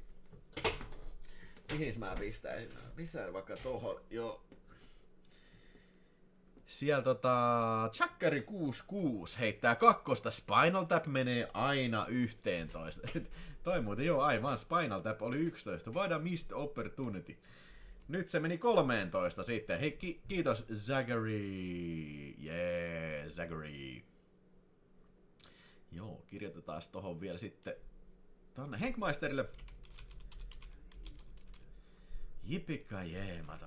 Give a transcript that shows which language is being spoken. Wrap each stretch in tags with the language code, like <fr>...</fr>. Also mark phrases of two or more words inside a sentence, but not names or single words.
<fi>Mihin mä pistäisin vaikka tohon, joo. Siellä Chakkari 66 heittää kakkosta, Spinal Tap menee aina 11. Toi muuten joo, aivan, Spinal Tap oli 11,</fi> <en>what a missed opportunity.</en> <fi>Nyt se meni 13 sitten, hei kiitos Zachary, yeah, Zachary. Joo, kirjoitetaan tohon vielä sitten tonne Henkmeisterille. Jipika-jeemata.</fi>